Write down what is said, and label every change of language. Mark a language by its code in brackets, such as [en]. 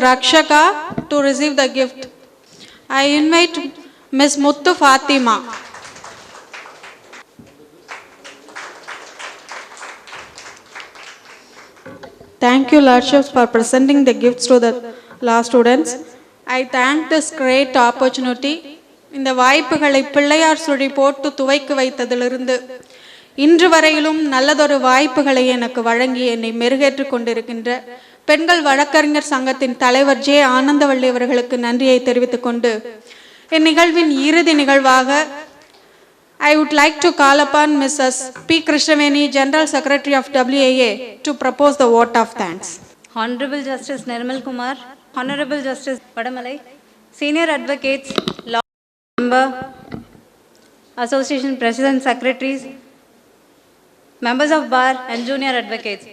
[en] Rakshaka to receive the gift. I invite Ms. Muthu Fatima. Thank you, Lordships, for presenting the gifts to the law students. I thank this great opportunity. [ta] இந்த வாய்ப்புகளை பிள்ளையார் சுழி போட்டு துவைக்கு வைத்ததிலிருந்து இன்று வரையிலும் நல்லதொரு வாய்ப்புகளை எனக்கு வழங்கி என்னை மெருகேற்று கொண்டிருக்கின்ற பெண்கள் வழக்கறிஞர் சங்கத்தின் தலைவர் ஜே ஆனந்தவள்ளி அவர்களுக்கு நன்றியை தெரிவித்துக் கொண்டு இந்நிகழ்வின் இறுதி நிகழ்வாக [en] I would like to call upon Mrs. P. Krishnaveni, General Secretary of WAA, to propose the vote of thanks. Hon'ble Justice Nirmal Kumar, Honorable Justice Vadamalai, Senior Advocates, Law Member, Association President, Secretaries, Members of Bar and Junior Advocates.